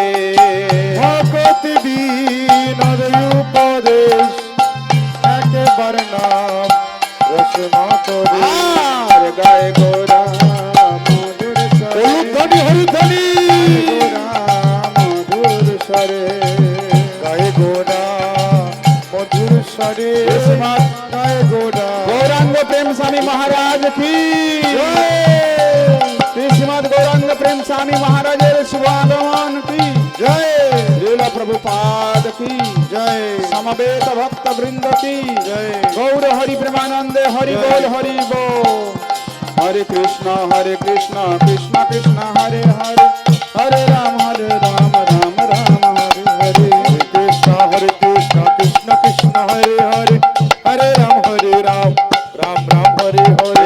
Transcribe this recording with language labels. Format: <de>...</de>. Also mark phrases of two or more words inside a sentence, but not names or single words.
<bn>ভকতি বিনোদ উপদেশ একবার নাম রস মাতরে আর গায়ে গোরা মধুর স্বরে ধনি হরি ধনি মধুর স্বরে গায়ে গোরা মধুর স্বরে গায়ে গোরা</bn> <hi>गौरांग प्रेम स्वामी महाराज की श्रीमद गौरांग प्रेम स्वामी महाराज शुभागमन की जय लीला प्रभुपाद की जय समवेत भक्त वृंद की जय</hi> <sa>गौर हरि प्रेमानंद हरि बोल हरि बोल हरे कृष्णा कृष्ण कृष्ण हरे हरे हरे राम राम राम हरे हरे कृष्ण कृष्ण कृष्ण हरे हरे हरे राम राम राम हरे हरे</sa>